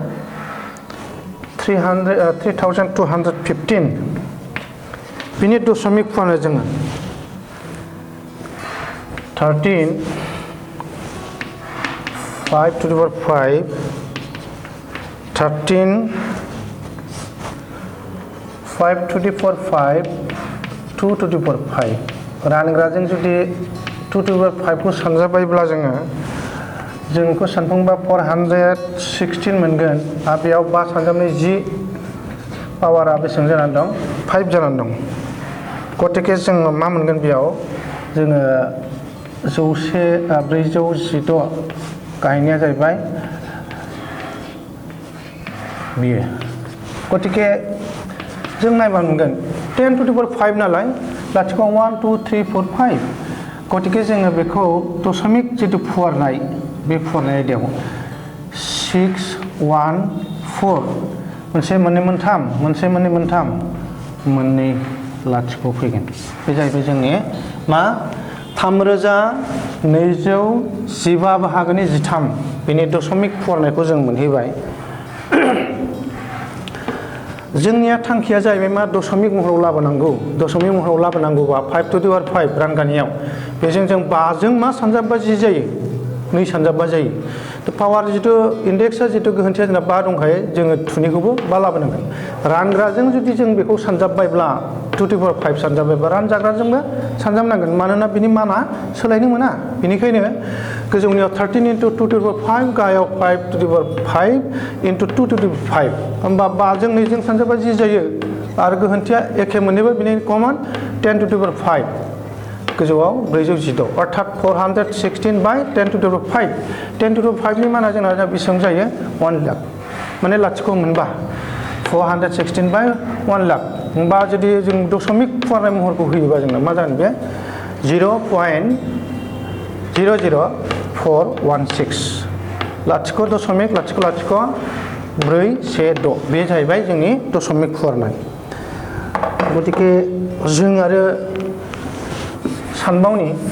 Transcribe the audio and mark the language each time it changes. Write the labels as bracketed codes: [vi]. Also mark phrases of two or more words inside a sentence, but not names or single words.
[brx] 3215 बिनि दशमिक फुवारनो जोङो 13 5 [en] to the power 5 [brx] 13 5 [en] to the power 5 [brx] 2 [en] to the power 5 [brx] रानग्राजों जुदि 2 [en] to the power 5 [brx] को सानजाबायब्ला जोङो बेखौ सानफुंबा 416 मोनगोन आरो बेयाव 5 सानजाबनाय 10 पावारा बेसेबां जानानै दं 5 जानानै दं गतिके जोङो मा मोनगोन बेयाव जोङो 416 गाहायनिया जाहैबाय बियो गतिके जों नायबा मोनगोन 10 [en] to the power 5 [brx] नालाय लाथिख' 1 2 3 4 5 गतिके जोङो बेखौ दशमिक जितु फुवारनाय बे फुवारनाय आयदायाव 6 1 4 मोनसे मोननै मोनथाम मोनसे मोननै मोनथाम मोननै लाथिख' फैगोन बे जाहैबाय जोंनि मा 3215 बाहागोनि 13 बेनि दशमिक फुवारनायखौ जों मोनहैबाय जोंनिया थांखिया जाहैबाय मा दशमिक महराव लाबोनांगौ दशमिक महराव लाबोनांगौबा 5 [en] to the power 5 [brx] रानगानियाव बेजों जों 5 जों मा सानजाबबा 10 जायो 2 सानजाबबा जायो पावार जितु इन्डेक्सआ जितु गोहोन्थिया जोंना 5 दंखायो जोङो थुनिखौबो 5 लाबोनांगोन रानग्राजों जुदि जों बेखौ सानजाबबायब्ला 2 [en] to the power 5 [brx] सानजाबबायब्ला रानजाग्राजोंबो सानजाबनांगोन मानोना बिनि माना सोलायनो मोना बेनिखायनो गोजौनियाव 13 [en] into 2 to the power 5 [brx] गाहायाव [en] 5 to the power 5 into 2 to the power 5 [brx] होमबा 5 जों 2 जों सानजाबबा 10 जायो आरो गोहोन्थिया एखे मोननैबो बिनि कमन [en] 10 to the power 5 [brx] गोजौआव 416 अर्थात 416 बाय [en] 10 to the power 5 10 to the power 5 [brx] नि माना जोंना बेसेबां जायो 1 लाख माने लाथिख' मोनबा 416 बाय 1 लाख होमबा जुदि जों दशमिक फुवारनाय महरखौ होयोबा जोंना मा जागोन बे 0.00416 लाथिख' दशमिक लाथिख' लाथिख' 416 बे जाहैबाय जोंनि दशमिक फुवारनाय गतिके जों आरो सानबावनि